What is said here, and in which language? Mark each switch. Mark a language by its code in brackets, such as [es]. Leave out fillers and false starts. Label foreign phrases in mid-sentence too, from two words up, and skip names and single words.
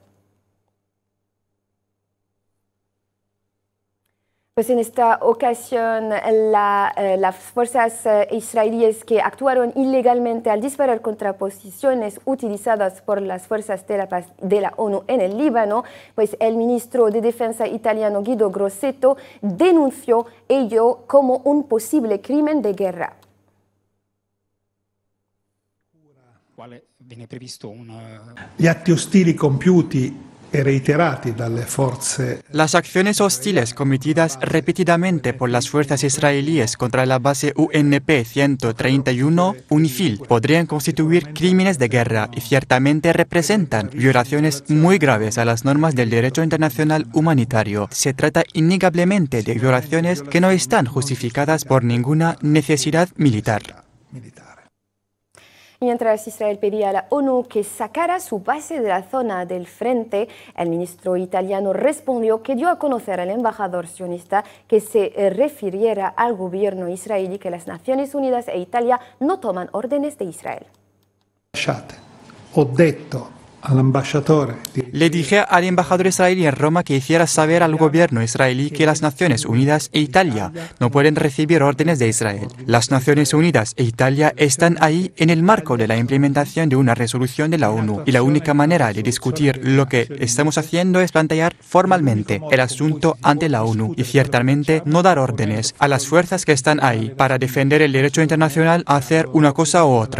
[es] Pues en esta ocasión, las fuerzas israelíes que actuaron ilegalmente al disparar contra posiciones utilizadas por las fuerzas de la ONU en el Líbano, pues el ministro de Defensa italiano Guido Grosseto denunció ello como un posible crimen de guerra. [it] Gli atti ostili compiuti e reiterati dalle forze. [es] Las acciones hostiles cometidas repetidamente por las fuerzas israelíes contra la base UNP 131 UNIFIL podrían constituir crímenes de guerra y ciertamente representan violaciones muy graves a las normas del derecho internacional humanitario. Se trata innegablemente de violaciones que no están justificadas por ninguna necesidad militar. Mientras Israel pedía a la ONU que sacara su base de la zona del frente, el ministro italiano respondió que dio a conocer al embajador sionista que se refiriera al gobierno israelí que las Naciones Unidas e Italia no toman órdenes de Israel. [it] Ho detto all'ambasciatore. [es] Le dije al embajador israelí en Roma que hiciera saber al gobierno israelí que las Naciones Unidas e Italia no pueden recibir órdenes de Israel. Las Naciones Unidas e Italia están ahí en el marco de la implementación de una resolución de la ONU y la única manera de discutir lo que estamos haciendo es plantear formalmente el asunto ante la ONU y ciertamente no dar órdenes a las fuerzas que están ahí para defender el derecho internacional a hacer una cosa u otra.